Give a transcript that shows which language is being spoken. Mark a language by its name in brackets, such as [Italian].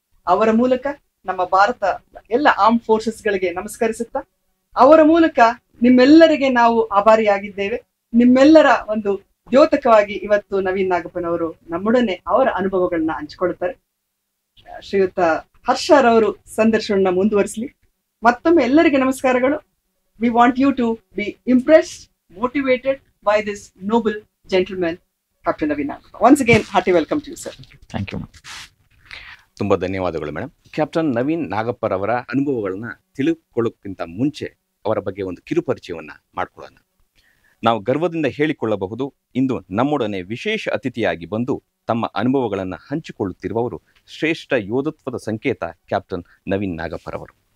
[Kannada] ಅವರ ಮೂಲಕ ನಮ್ಮ ಭಾರತ ಎಲ್ಲ ಆರ್ಮ್ ಫೋರ್ಸಸ್ ಗಳಿಗೆ ನಮಸ್ಕರಿಸುತ್ತಾ, ಅವರ ಮೂಲಕ ನಿಮ್ಮೆಲ್ಲರಿಗೆ ನಾವು ಆಭಾರಿಯಾಗಿದ್ದೇವೆ. ನಿಮ್ಮೆಲ್ಲರ ಒಂದು ದ್ಯೋತಕವಾಗಿ ಇವತ್ತು ನವೀನ್ ನಾಗಪ್ಪನವರು ನಮ್ಮೊಡನೆ ಅವರ ಅನುಭವಗಳನ್ನ ಹಂಚಿಕೊಳ್ಳುತ್ತಾರೆ. ಶ್ರೀಯುತ ಹರ್ಷರವರು ಸಂದರ್ಶನ ಮುಂದುವರಿಸಲಿ. ಮತ್ತೊಮ್ಮೆ ಎಲ್ಲರಿಗೆ ನಮಸ್ಕಾರಗಳು. [English] We want you to be impressed, motivated by this noble gentleman, Captain Naveen Nagappa. Once again, hearty welcome to you, sir. Thank you. [Kannada] ತುಂಬ ಧನ್ಯವಾದಗಳು ಮೇಡಮ್. ಕ್ಯಾಪ್ಟನ್ ನವೀನ್ ನಾಗಪ್ಪರವರ ಅನುಭವಗಳನ್ನ ತಿಳಿದುಕೊಳ್ಳೋಕ್ಕಿಂತ ಮುಂಚೆ ಅವರ ಬಗ್ಗೆ ಒಂದು ಕಿರುಪರಿಚಯವನ್ನ ಮಾಡ್ಕೊಳ್ಳೋಣ. ನಾವು ಗರ್ವದಿಂದ ಹೇಳಿಕೊಳ್ಳಬಹುದು, ಇಂದು ನಮ್ಮೊಡನೆ ವಿಶೇಷ ಅತಿಥಿಯಾಗಿ ಬಂದು ತಮ್ಮ ಅನುಭವಗಳನ್ನು ಹಂಚಿಕೊಳ್ಳುತ್ತಿರುವವರು ಶ್ರೇಷ್ಠ ಯೋಧತ್ವದ ಸಂಕೇತ ಕ್ಯಾಪ್ಟನ್ ನವೀನ್ ನಾಗಪ್ಪರವರು.